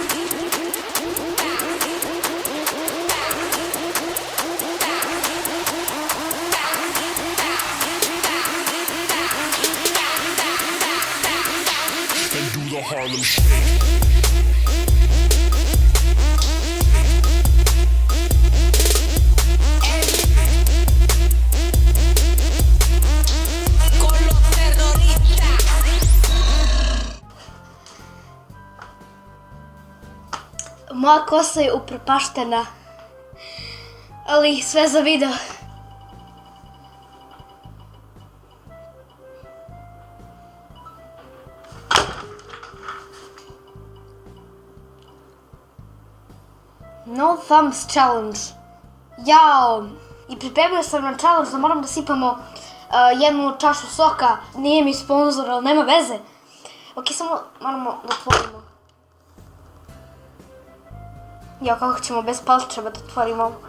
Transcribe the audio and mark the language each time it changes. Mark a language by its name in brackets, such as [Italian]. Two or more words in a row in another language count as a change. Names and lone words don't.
[English] Harlem Shake. [Spanish] Con los terroristas. [Serbian] Moja kosa je upropaštena, ali sve za video. [English] No thumbs challenge. [Serbian] Jao. I pripremio sam na challenge da moram da sipamo jednu čašu soka. Nije mi sponzor, ali nema veze. Ok, samo moramo da otvorimo. Jao, kako ćemo bez palčeva da otvorimo ovo.